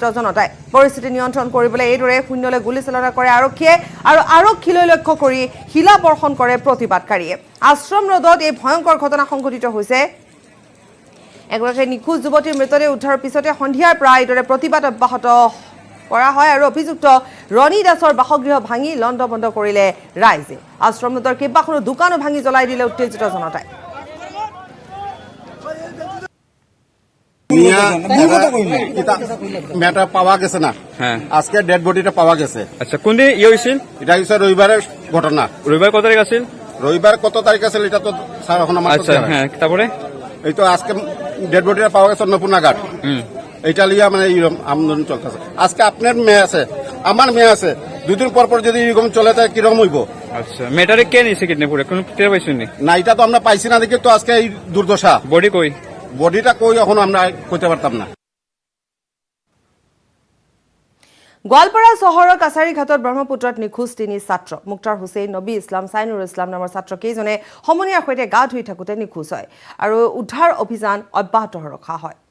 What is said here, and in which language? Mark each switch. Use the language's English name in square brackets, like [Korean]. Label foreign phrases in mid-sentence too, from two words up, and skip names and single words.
[Assamese] জনতাই পৰিস্থিতি নিয়ন্ত্ৰণ কৰিবলৈ এইদৰে শূন্যলৈ গুলীচালনা কৰে আৰক্ষীয়ে আৰু আৰক্ষীলৈ লক্ষ্য কৰি শিলাবৰ্ষণ কৰে প্ৰতিবাদকাৰীয়ে আশ্ৰম ৰোডত এই ভয়ংকৰ ঘটনা সংঘটিত হৈছে এগৰাকী নিখোজ যুৱতীৰ মৃতদেহ উদ্ধাৰৰ পিছতে সন্ধিয়াৰ পৰা এইদৰে প্ৰতিবাদ অব্যাহত কৰা হয় আৰু অভিযুক্ত ৰণী দাসৰ বাসগৃহ ভাঙি লণ্ড বন্ধ কৰিলে ৰাইজে আশ্ৰম ৰোডৰ কেইবাখনো দোকানো ভাঙি জ্বলাই দিলে উত্তেজিত জনতাই [Bangla] মেটা পাওয়া গেছে না আজকে [English] dead body [Bangla] পাওয়া গেছে আচ্ছা কোন দিন ইয়ে হয়েছিল এটা হচ্ছে রবিবারের ঘটনা রবিবার কত তারিখ আছিল রবিবার কত তারিখ আছে এটা তো স্যার এখন আমার আচ্ছা হ্যাঁ তারপরে এই তো আজকে [English] dead body [Bangla] পাওয়া গেছে অন্নপূর্ণা ঘাট এইটা লিয়া মানে এইরকম আন্দোলন চলতেছে আজকে আপনার মেয়ে আছে আমার মেয়ে আছে 2 দিন পর পর যদি এরকম চলে তাই কিরকম হইব আচ্ছা মেটারে কে নিছে কিডনি পুরো কোন টের পাইছেন না এটা তো আমরা পাইছি না দেখি তো আজকে এই দুর্দশা বডি কই বডিটা কই এখন আমরা কইতে পারতাম না [Assamese] গোৱালপাৰা চহৰৰ কাছাৰীঘাটত ব্ৰহ্মপুত্ৰত নিখোজ 3 ছাত্ৰ মুক্তাৰ হুছেইন নবী ইছলাম সাইনুৰ ইছলাম নামৰ ছাত্ৰকেইজনে সমনীয়াৰ সৈতে গা ধুই থাকোতে নিখোজ হয় আৰু উদ্ধাৰ অভিযান অব্যাহত ৰখা হয়